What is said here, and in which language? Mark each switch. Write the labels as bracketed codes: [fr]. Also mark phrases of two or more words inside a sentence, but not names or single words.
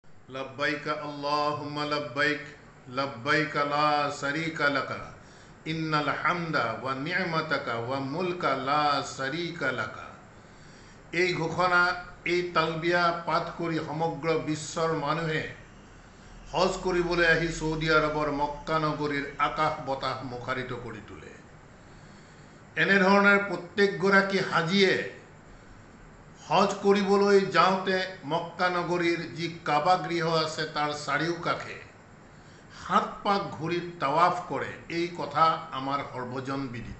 [ar] لبيك اللهم لبيك لبيك لا شريك لك إن الحمد ونعمتك والملك لا شريك لك. [as] এই ঘোষণা এই তালবিয়া পাঠ কৰি সমগ্ৰ বিশ্বৰ মানুহে হজ কৰিবলৈ আহি সৌদি আৰবৰ মক্কা নগৰীৰ আকাশ বতাহ মুখাৰিত কৰি তোলে। এনেধৰণৰ প্ৰত্যেকগৰাকী হাজিয়ে হজ কৰিবলৈ যাওঁতে মক্কা নগৰীৰ যি কাবা গৃহ আছে তাৰ চাৰিওকাষে 7 পাক ঘূৰি তাৱাফ কৰে, এই কথা আমাৰ সৰ্বজন বিদিত।